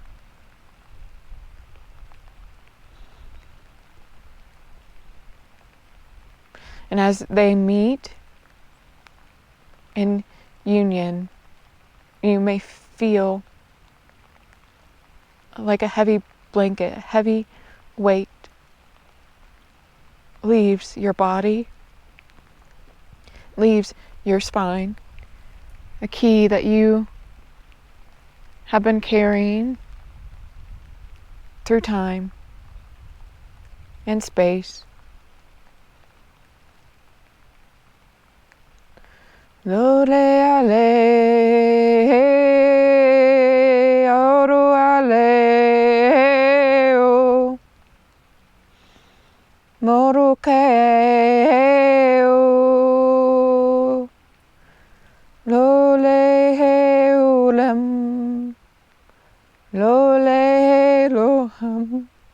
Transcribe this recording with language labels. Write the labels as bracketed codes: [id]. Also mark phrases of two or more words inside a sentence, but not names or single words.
[en] And as they meet in union, you may feel like a heavy blanket, heavy weight leaves your body, leaves your spine. A key that you have been carrying through time and space. Lo le ale, oro ale, o moru ke o, lo le he ulem, lo le lo ham.